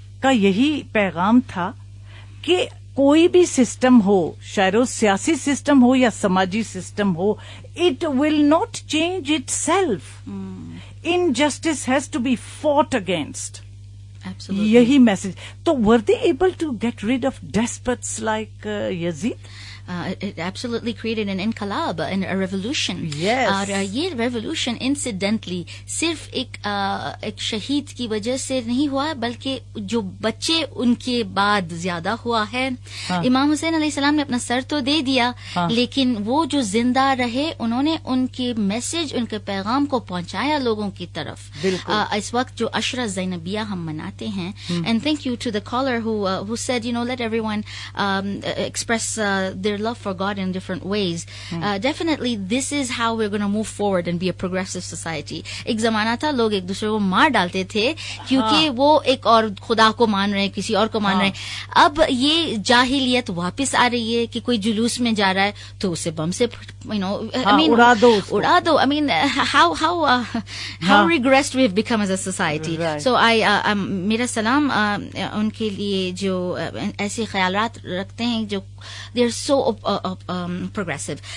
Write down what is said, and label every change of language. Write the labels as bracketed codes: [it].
[hi] का यही पैगाम था कि कोई भी सिस्टम हो, शायद सियासी सिस्टम हो या समाजी सिस्टम हो, [en] It will not change itself. Injustice has to be fought against. [hi] यही मैसेज. [en] तो were they able to get rid of desperates like Yazid? It absolutely created an inqilab, a revolution. Yes. [hi] और ये revolution incidentally सिर्फ एक शहीद की वजह से नहीं हुआ, बल्कि जो बच्चे उनके बाद ज्यादा हुआ है. इमाम हुसैन अलैहिस्सलाम ने अपना सर तो दे दिया, लेकिन वो जो जिंदा रहे, उन्होंने उनके मैसेज, उनके पैगाम को पहुंचाया लोगों की तरफ. इस वक्त जो अशरा ज़ैनबिया हम मनाते हैं, [en] and thank you to the caller who said, let everyone express their love for God in different ways. Definitely this is how we're going to move forward and be a progressive society. [hi] एक जमाना था लोग एक दूसरे को मार डालते थे क्योंकि वो एक और खुदा को मान रहे हैं, किसी और को मान रहे हैं. अब ये जाहिलियत वापस आ रही है कि कोई जुलूस में जा रहा है तो उसे बम से उड़ा दो. [en] I mean, how regressed we have become as a society. Right. [hi] So मेरा सलाम उनके लिए जो ऐसे ख्यालात रखते हैं, जो [en] they are so progressive.